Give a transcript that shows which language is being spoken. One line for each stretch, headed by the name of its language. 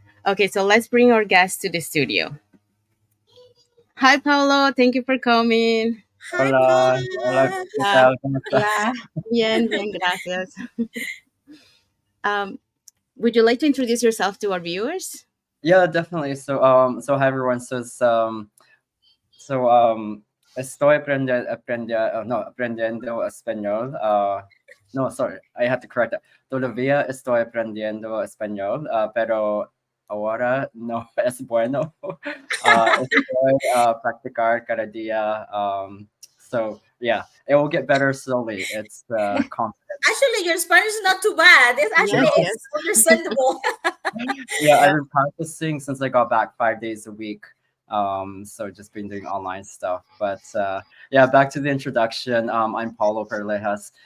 English: Okay, so let's bring our guest to the studio. Hi, Paulo. Thank you for coming. Hi,
Spanish: Hola, hola, Paula. ¿qué tal? ¿Cómo estás?
English: Yeah.
Spanish: Bien, bien, gracias.
English: um, would you like to introduce yourself to our viewers? Yeah, definitely. So hi everyone.
Spanish: Estoy aprendiendo español.
English: No, sorry, I have to correct that.
Spanish: Todavía estoy aprendiendo español, pero ahora no es bueno. Estoy practicar cada día.
English: So yeah, it will get better slowly. It's confidence. Actually, your Spanish is not too bad. Yes. It's understandable. Yeah, I've been practicing since I got back 5 days a week. So just been doing online stuff. But yeah, back to the introduction. I'm Paulo Paralejas.